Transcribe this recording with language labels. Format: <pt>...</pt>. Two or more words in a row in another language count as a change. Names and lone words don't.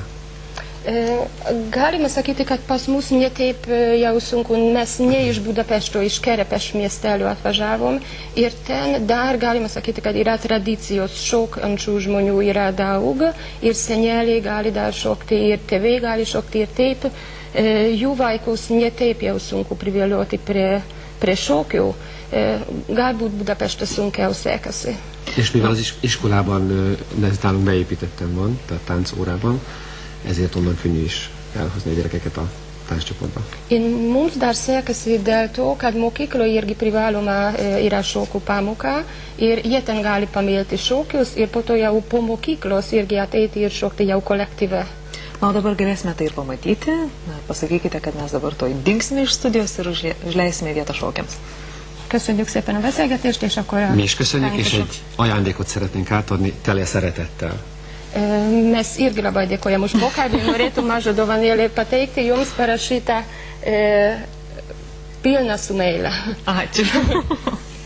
<lt>Galima sakyti, kad pas mus ne taip jau sunku, mes ne iš Budapešto, iš Kerepes miestelio atvažiavom ir ten dar galima sakyti, kad yra tradicijos šokančių žmonių yra daug ir seneliai gali dar šokti ir tėvai gali šokti ir taip jų vaikus ne taip jau sunku privilioti prie šokių. Galbūt Budapeste sunkiau sekasi.</lt> <hu>És mivel az iskolában ez nálunk beépítettem van, tehát táncórában, ezért onnan könnyű is elhozni a gyerekeket a tánccsoportba.</hu> <lt>Mums dar sekasi dėl to, kad mokykloje irgi privaloma yra šokių pamoka ir jie ten gali pamilti šokius ir po to jau po mokyklos irgi ateiti ir šokti jau kolektyve. Na, o dabar galėsime tai ir pamatyti. Na, pasakykite, kad mes dabar toj dingsime iš studijos ir užleisime vietą šokiams.</lt> <hu>Köszönjük szépen a beszélgetést, és akkor Mi is köszönjük, és egy ajándékot szeretnénk átadni tele szeretettel.</hu> <lt>Mes irgi labai dėkojam už pokalbį, norėtų mažo dovanėlį pateikti jums parašytą pilną su meilę. Ačiū.</lt>